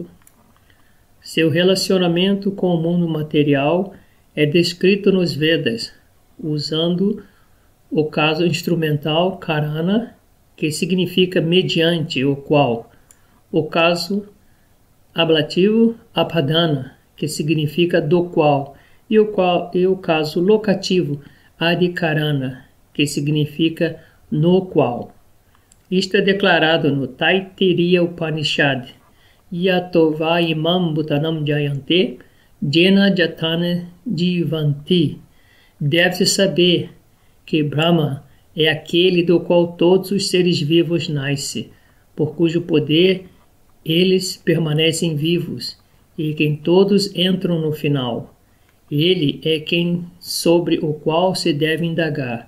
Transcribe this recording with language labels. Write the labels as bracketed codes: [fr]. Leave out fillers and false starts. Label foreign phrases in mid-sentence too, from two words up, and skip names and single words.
[pt] Seu relacionamento com o mundo material é descrito nos Vedas, usando o caso instrumental Karana, que significa mediante o qual, o caso ablativo Apadana, que significa do qual, e o caso locativo Adhikarana, que significa no qual. Isto é declarado no Taittiriya Upanishad, [sa] यतो वा इमं भूतानं जयन्ते, जेन जतन जीवन्ति. [pt] Deve-se saber que Brahma é aquele do qual todos os seres vivos nascem, por cujo poder eles permanecem vivos, e quem todos entram no final. Ele é quem sobre o qual se deve indagar.